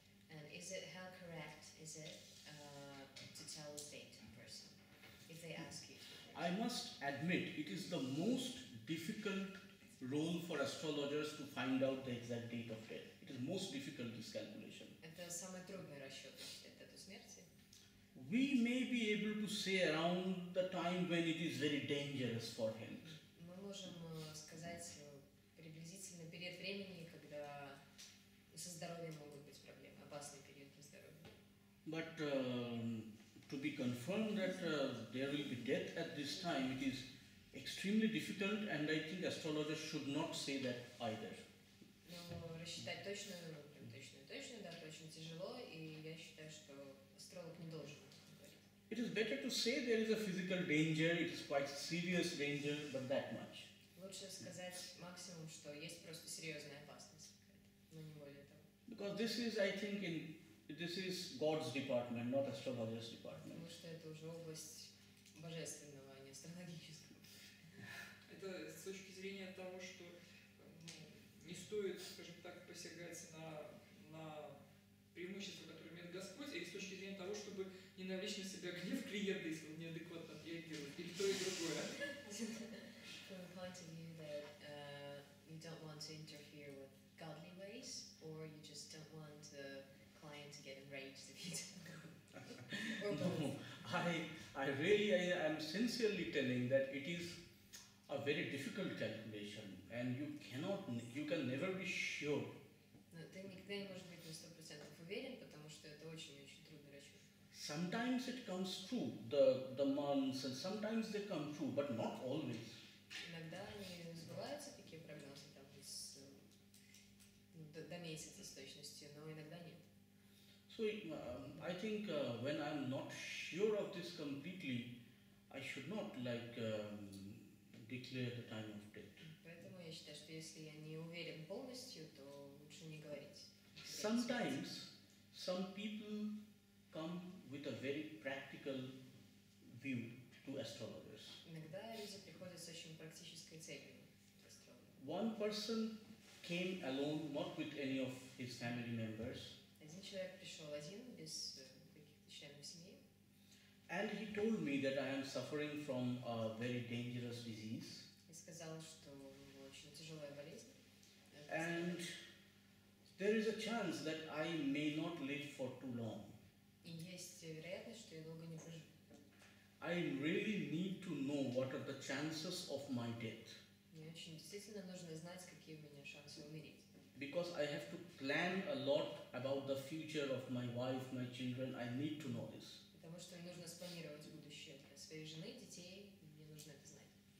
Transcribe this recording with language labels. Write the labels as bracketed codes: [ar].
[en] And is it, how correct is it to tell the date to a person if they ask you to? I must admit, it is the most difficult role for astrologers to find out the exact date of death. It is most difficult, this calculation. [ru] Это самый трудный расчет, считать дату смерти. [en] We may be able to say around the time when it is very dangerous for him. [ru] Мы можем сказать приблизительно период времени, когда со здоровьем могут быть проблемы, опасный период для здоровья. [en] But to be confirmed that there will be death at this time, it is extremely difficult, and I think astrologers should not say that either. [ru] Но рассчитать точную дату очень тяжело, и я считаю, что астролог не должен говорить. [en] It is better to say there is a physical danger, it is quite serious danger, but that much. [ru] Лучше сказать максимум, что есть просто серьезная опасность, но не более того. [en] Because this is, I think, this is God's department, not astrologers' department. [ru] Потому что это уже область божественного, а не астрологического. Это с точки зрения того, что не стоит, скажем так, посягать на преимущества, которые имеет Господь, или с точки зрения того, чтобы не навлечь на себя гнев клиента, если он неадекватно реагирует, или то и другое. [en] From the point of view that you don't want to interfere with godly ways, or you just don't want the client to get enraged if you don't. Or both. No, I am sincerely telling that it is a very difficult calculation, and you can never be sure. [ru] Но ты никогда не можешь быть на 100% уверен, потому что это очень-очень трудный расчет. [en] Sometimes it comes true, the months, and sometimes they come true, but not always. [ru] Иногда они сбываются, такие прогнозы, там, до месяца с точностью, но иногда нет. [en] So I think when I'm not sure of this completely, I should not declare the time of death. [ru] Поэтому я считаю, что если я не уверен полностью, то лучше не говорить. [en] Sometimes some people come with a very practical view to astrologers. [ru] Иногда люди приходят с очень практической целью к астрологу. [en] One person came alone, not with any of his family members. [ru] Один человек пришел один, без каких-то членов семьи. [en] And he told me that I am suffering from a very dangerous disease. [ru] И сказал, что у него очень тяжелая болезнь. [en] And there is a chance that I may not live for too long. [ru] И есть вероятность, что я долго не проживу. [en] I really need to know what are the chances of my death. [ru] Мне очень действительно нужно знать, какие у меня шансы умереть. [en] Because I have to plan a lot about the future of my wife, my children. I need to know this. [ru] Потому что мне нужно спланировать будущее для своей жены, детей, и мне нужно это знать.